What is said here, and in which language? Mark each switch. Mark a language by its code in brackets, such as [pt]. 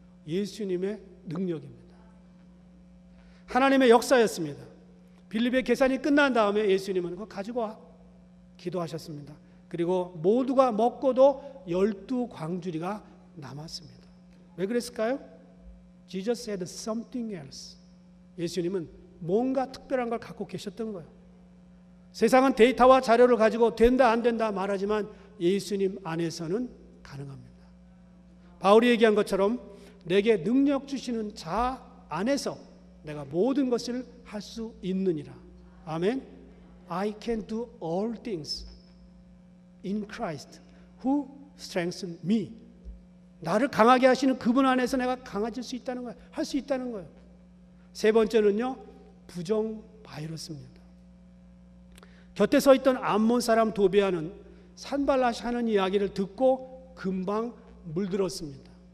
[ko] 예수님의 능력입니다. 하나님의 역사였습니다. 빌립의 계산이 끝난 다음에 예수님은 그거 가지고 와 기도하셨습니다. 그리고 모두가 먹고도 12광주리가 남았습니다. 왜 그랬을까요? [en] Jesus said something else. [ko] 예수님은 뭔가 특별한 걸 갖고 계셨던 거예요. 세상은 데이터와 자료를 가지고 된다 안 된다 말하지만 예수님 안에서는 가능합니다. 바울이 얘기한 것처럼 내게 능력 주시는 자 안에서 내가 모든 것을 할 수 있느니라. 아멘. [en] I can do all things in Christ who strengthens me. [ko] 나를 강하게 하시는 그분 안에서 내가 강해질 수 있다는 거예요. 할 수 있다는 거예요. 세 번째는요, 부정 바이러스입니다. 곁에 서 있던 암몬 사람 도비아는 산발라시 하는 이야기를 듣고 금방 물들었습니다.